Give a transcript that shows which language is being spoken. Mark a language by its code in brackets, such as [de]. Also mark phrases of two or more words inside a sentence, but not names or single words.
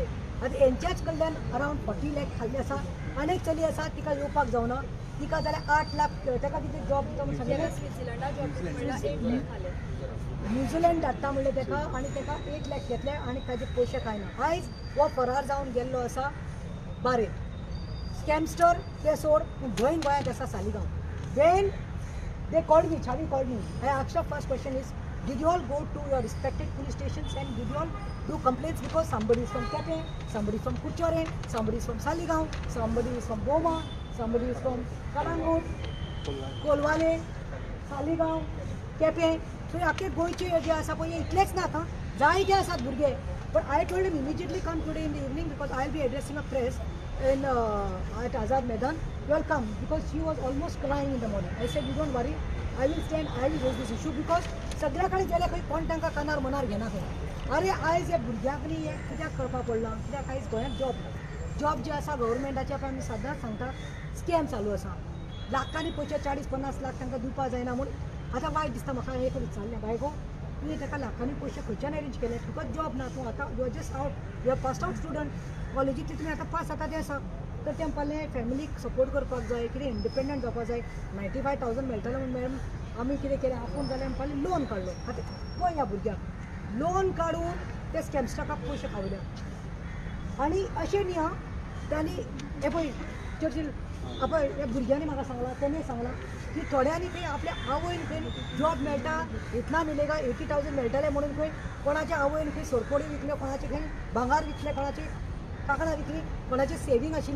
[kok] आतां हेंच्याच कडल्यान अरावंड 40 लाख खाल्ले आसा. आनी एक चली आसा तिका येवपाक जावना तिका जाल्यार 8 लाख ताका कितें जॉब दिता म्हणून न्यूझीलंड धाडटा म्हणलें ताका आनी ताका 8 लाख घेतले आनी ताजे पयशे कांय ना. आयज हो फरार जावन गेल्लो आसा बारेन. स्कॅमस्टर ते सोड पूण गोंयन गोंयांत आसा सालिगांव. [en] when they called me Chhavi called me I asked the first question is did you all go to your respected police stations and did you all do complaints because somebody is from Kepe, somebody is from Kucharen, somebody is from Saligaon, somebody is from Boma, somebody is from Kalangut, Kolwale, Saligaon, Kepe. [kok] So आख्खे गोंयचे जे आसा पळय इतलेच ना आतां जायते आसात भुरगे. [en] But I told him immediately come today in the evening because I will be addressing a press in at Azad Maidan. You will come because she was almost crying in the morning. I said you don't worry, I will stand, I will raise this issue because [kok] सगळ्या कडेन गेल्यार खंय कोण तांकां कानार मनार घेना खंय. अरे आयज ह्या भुरग्याक न्ही हें कित्याक करपाक पडलां कित्याक आयज गोंयांत जॉब जे आसा गव्हर्मेंटाचे आमी सदांच सांगता स्कॅम चालू आसा. लाखांनी पयशे 40-50 लाख तांकां दिवपाक जायना म्हूण आतां वायट दिसता म्हाका एक विचारलें बायगो तुवें ताका लाखांनी पयशे खंयच्यान अरेंज केले तुका जॉब ना तूं आतां [en] you are just out you are pass out student [kok] कॉलेजींतली तुमी आतां पास जाता तें आसा तर तें म्हणपालें फॅमिलीक सपोर्ट करपाक जाय कितें इंडिपेंडंट जावपाक जाय 95,000 मेळटलें म्हूण मॅडम आमी कितें केलें आपूण जाल्यार म्हणपालें लोन काडलो. आतां पळय ह्या भुरग्याक लोन काडून ते स्कॅमस्टराक पयशे खावल्या आनी अशें न्ही आं तांणी हें पळय चर्चील पळय ह्या भुरग्यांनी म्हाका सांगलां तेणें सांगलां की थोड्यांनी खंय आपल्या आवयन खंय जॉब मेळटा [hi] इतना मिलेगा [kok] 80,000 मेळटले म्हणून खंय कोणाच्या आवयन खंय सोरपोडी विकल्यो कोणाचे खंय भांगार विकले कोणाची कांकणां विकली कोणाची सेवींग आशिल्ली.